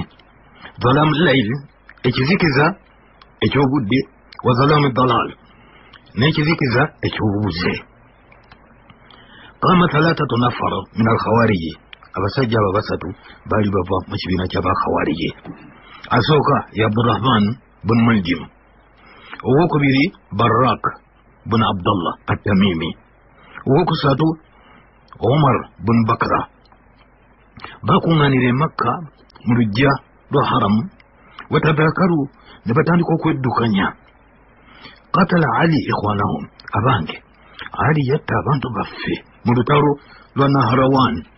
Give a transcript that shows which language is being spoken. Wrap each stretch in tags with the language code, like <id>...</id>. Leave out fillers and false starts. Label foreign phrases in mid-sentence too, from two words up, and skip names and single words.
<ar>ظلام الليل,</ar> <lg>ekizikiza eky'obudde,</lg> <ar>وظلام الضلال,</ar> <lg>n'ekizikiza eky'obubuze.</lg> <ar>قام 3 نفر من الخوارج,</ar> <lg>abasajja abo 3 baali bava mu kibiina ky'abakhawariji. Asooka ya Abdurrahman bin Muljim, owokubiri Barak bin Abdullah at-Tamimi, owokusatu Omar bin Bakra. Bakuŋŋaanira e Makka mu lujja lwa haramu, watadakaru ne batandika okweddukanya.</lg> <ar>قتل علي إخوانهم,</ar> <lg>abange Ali yatta abantu baffe mu lutalo lwa Naharawan.</lg>